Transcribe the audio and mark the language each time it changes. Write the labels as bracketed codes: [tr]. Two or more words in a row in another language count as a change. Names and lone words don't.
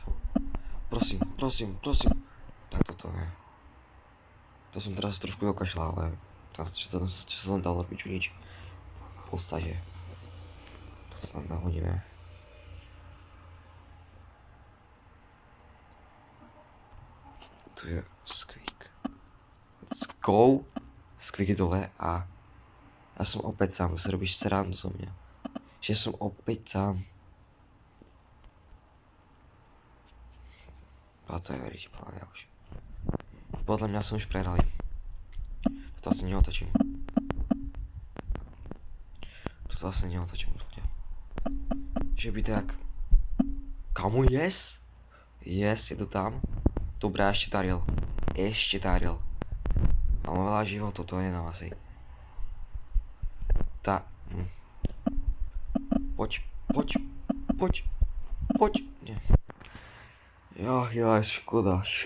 [sk] Prosím. Tak toto ne. To som teraz trošku dokašľal, ale čo sa tam dalo robiť, nič. V podstate. Toto tam nahodíme. Tu je Squeak. [en] Let's go. [sk] Squeak je dole a ja som opäť sám, si robíš srandu zo mňa. Že som opäť sám. A to je veriť, podľa mňa už. Podľa mňa som už prehrali. Toto asi neotočím. Úplne. Že by tak... Kamu, yes? [en] Yes, [sk] je to tam. Dobre, ešte Daryl. Mám veľa životov, to je nám asi. Poď. Nie. Jaj, škoda.